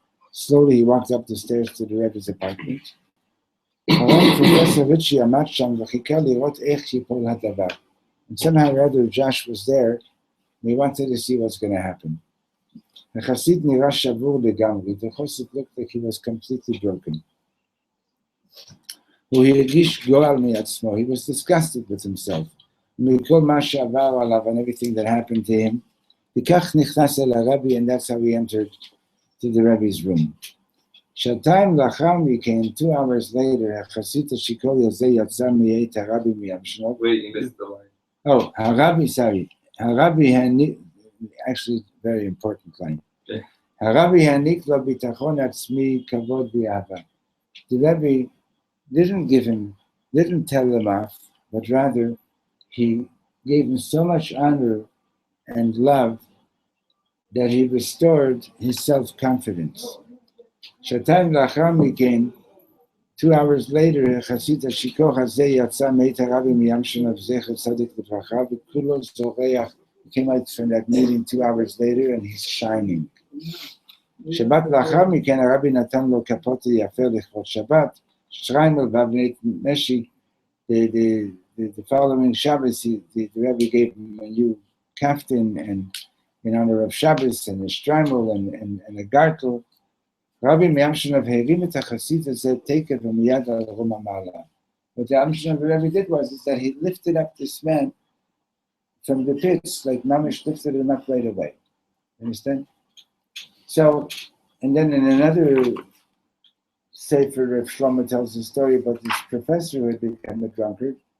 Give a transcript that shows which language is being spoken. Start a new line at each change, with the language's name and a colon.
English: Slowly he walked up the stairs to the Rebbe's apartment.
Hebrew: הרב פרופסור ריצ'י עמד שם וחיכה לראות איך ייפול הדבר.
English: And somehow or other Josh was there, and he wanted to see what's going to happen.
Hebrew: החסיד נראה שבור לגמרי,
English: the chassid looked like he was completely broken.
Hebrew: הוא הרגיש גועל מעצמו,
English: he was disgusted with himself.
Hebrew: מכל מה שעבר עליו
English: and everything that happened to him,
Hebrew: וכך נכנס אל הרבי,
English: and that's how he entered to the Rebbe's room.
Hebrew: שעתיים לאחר מכן,
English: 2 hours later,
Hebrew: החסיד השיכור הזה יצא מאת הרבי מימשנו.
English: Wait, you missed the line. Oh, הרבי, sorry. הרבי העניק, actually very important line. Okay.
Hebrew: הרבי העניק לו ביטחון עצמי, כבוד ואהבה.
English: The Rebbe didn't tell him off, but rather he gave him so much honor and love that he restored his self-confidence.
Hebrew: שעתיים לאחר מכן,
English: 2 hours later,
Hebrew: החסיד השיכור הזה יצא מאת הרבי מימשנו זכר צדיק לברכה, וכולו זורח.
English: He came out from that meeting 2 hours later and he's shining.
Hebrew: שבת לאחר מכן הרבי נתן לו כפות יפה לכבוד שבת, שטריימל ואבנית משי,
English: the following Shabbos, the Rebbe gave him a new kaftan and in honor of Shabbos and a shtreimel and a gartel.
Hebrew: רבי מימשנוב הרים את החסיד הזה תקף ומיד על רום המעלה.
English: What the Amshinov Rebbe did is that he lifted up this man from the pits, like Mamish lifted him up right away. Understand? So, and then in another sefer of Shlomo tells the story about this professor who had become a drunkard.